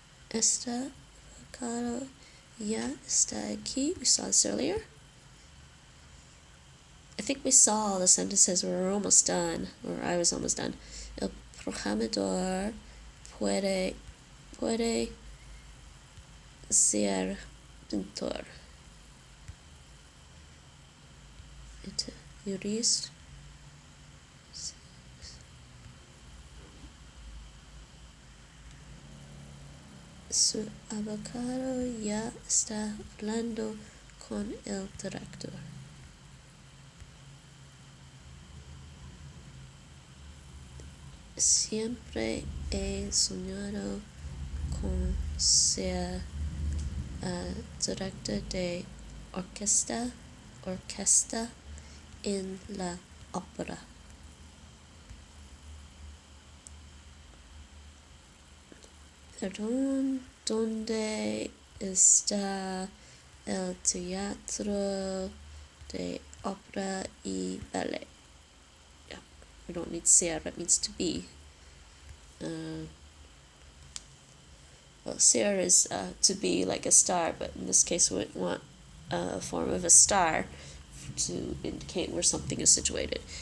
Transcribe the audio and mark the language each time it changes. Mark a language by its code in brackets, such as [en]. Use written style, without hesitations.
[es] Esta avocado ya está aquí. [en] We saw this earlier. I think we saw all the sentences. We were almost done, or I was almost done. [es] El programador puede ser pintor. [ru] Jurist. [es] Su avocado ya está hablando con el director. Siempre he soñado con ser director de orquesta en la ópera. Perdón, ¿dónde está el teatro de ópera y ballet? [en] Yeah, we don't need ser, it needs to be. Well, ser is to be like a star, but in this case we want a form of a star to indicate where something is situated.